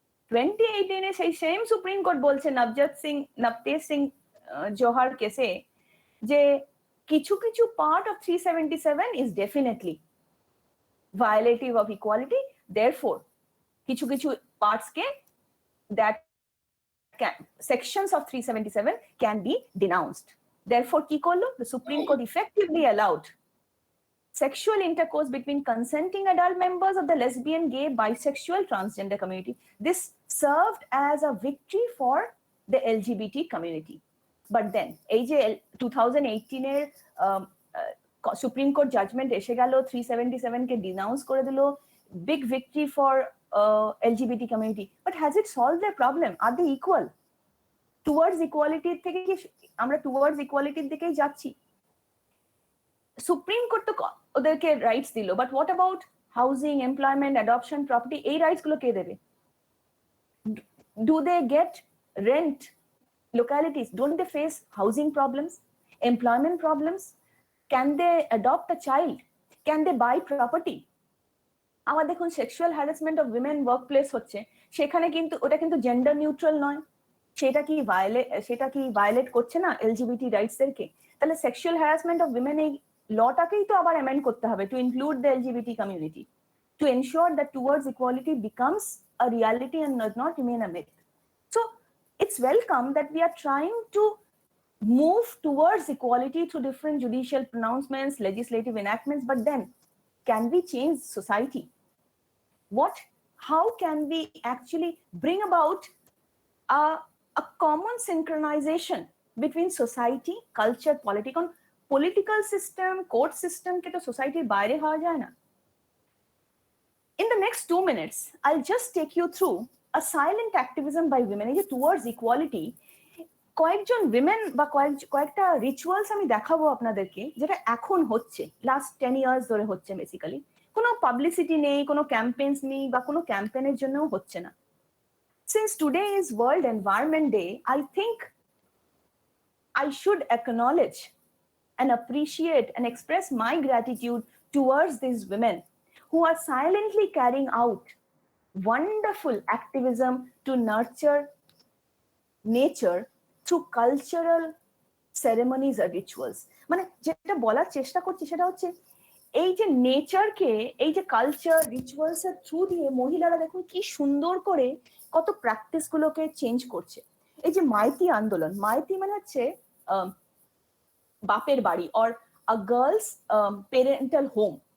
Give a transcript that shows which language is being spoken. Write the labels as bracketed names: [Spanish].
[Bangla] 2018 এ সেই same supreme court বলছে নবতেজ সিং জোহার কেসে যে কিছু কিছু part of 377 is definitely [English] violative of equality, therefore [Bangla] কিছু কিছু parts K [English] that sections of 377 can be denounced. Therefore [Bangla] কি করলো, [English] the Supreme Court effectively allowed sexual intercourse between consenting adult members of the lesbian, gay, bisexual, transgender community. This served as a victory for the LGBT community. [Bangla] But then এই যে 2018 এর supreme court judgement এসে গেল, 377 কে denounce করে দিল, big victory for LGBT community, [English] but has it solved their problem? Are they equal? [Bangla] Towards equality থেকে কি আমরা towards equality দিকেই যাচ্ছি? সুপ্রিম কোর্ট তো ওদেরকে রাইটস দিল, [English] but what about [Bangla] housing, employment, adoption, property, এই রাইটস গুলো কে দেবে? [English] Do they get rent? Localities, don't they face housing problems, employment problems? Can they adopt a child? Can they buy property? [Bangla] আমার দেখুন sexual harassment of women work place হচ্ছে, সেখানে কিন্তু ওটা কিন্তু জেন্ডার নিউট্রাল নয়, সেটা কি ভায়োলেট করছে না এলজিবিটি রাইটস এরকে? [English] তাহলে sexual harassment of women [Bangla] এই লটাকেই তো আবার অ্যামেন্ড করতে হবে [English] To include the LGBT community, to ensure that towards equality becomes a reality and does not remain a myth. So it's welcome that we are trying to move towards equality through different judicial pronouncements, legislative enactments, but then can we change society? How can we actually bring about a common synchronization between society, culture, political system, court system ke to society [Bangla] বাইরে হওয়া যায় না? [English] In the next 2 minutes, I'll just take you through a silent activism by women towards equality. [Bangla] কয়েকজন women বা কয়েকটা rituals আমি দেখাবো আপনাদেরকে, যেটা এখন হচ্ছে, লাস্ট 10 ইয়ার্স ধরে হচ্ছে বেসিক্যালি। কোনো পাবলিসিটি নেই, কোনো ক্যাম্পেইনস নেই, বা কোনো ক্যাম্পেইনের জন্যও হচ্ছে না। [English] Since today is World Environment Day, I think I should acknowledge and appreciate and express my gratitude towards these women who are silently carrying out wonderful activism to nurture nature through cultural ceremonies or rituals. [Bangla] মানে যেটা বলার চেষ্টা করছি সেটা হচ্ছে, এই যে নেচারকে এই যে কালচার রিচুয়ালস এর থ্রু দিয়ে মহিলারা দেখুন কি সুন্দর করে কত প্র্যাকটিস গুলোকে চেঞ্জ করছে। এই যে মাইতি আন্দোলন, মাইতি মানে হচ্ছে বাপের বাড়ি, [English] or a girl's parental home.